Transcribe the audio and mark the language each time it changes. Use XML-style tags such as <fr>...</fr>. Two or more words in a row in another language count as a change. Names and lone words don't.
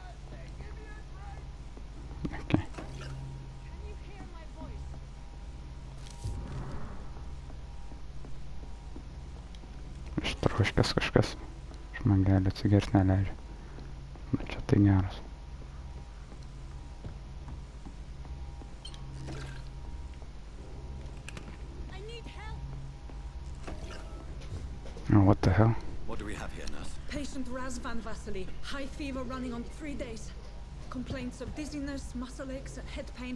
<en>Okay.</en> <lt>Kažkas man gali atsigert neleidžia. Bet čia tai geras.</lt> <en>I need help. Oh, what the hell? What do we have here, nurse? Patient Raz Van Vasily. High fever running on 3 days. Complaints of dizziness, muscle aches, head pain.</en>